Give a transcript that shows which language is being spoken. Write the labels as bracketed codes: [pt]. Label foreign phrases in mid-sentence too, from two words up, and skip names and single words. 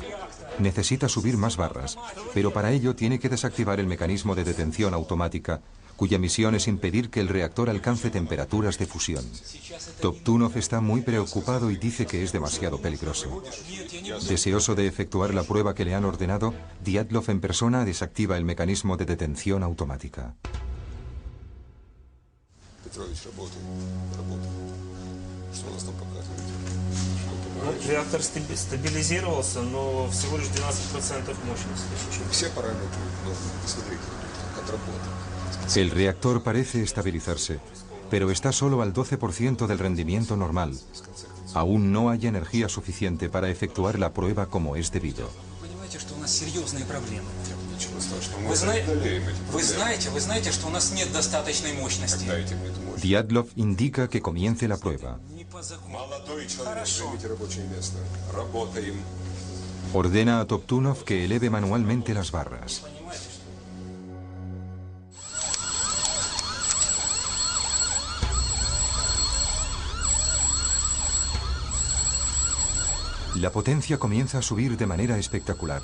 [es] Necesita subir más barras, pero para ello tiene que desactivar el mecanismo de detención automática, cuya misión es impedir que el reactor alcance temperaturas de fusión. Toptunov está muy preocupado y dice que es demasiado peligroso. Deseoso de efectuar la prueba que le han ordenado, Dyatlov en persona desactiva el mecanismo de detención automática. [ru] Петрович, работай. Что у нас там показывает? Реактор стабилизировался, но всего лишь 12% мощности. Все параметры, ну, смотри, отработал. [es] El reactor parece estabilizarse, pero está solo al 12% del rendimiento normal. Aún no hay energía suficiente para efectuar la prueba como es debido. [ru] Понимаете, что у нас серьезные проблемы. Ничего страшного. Вы знаете, что у нас нет достаточной мощности. [es] Dyatlov indica que comience la prueba. [ru] Молодой человек, займите рабочее место. Работаем. [es] Ordena a Toptunov que eleve manualmente las barras. La potencia comienza a subir de manera espectacular.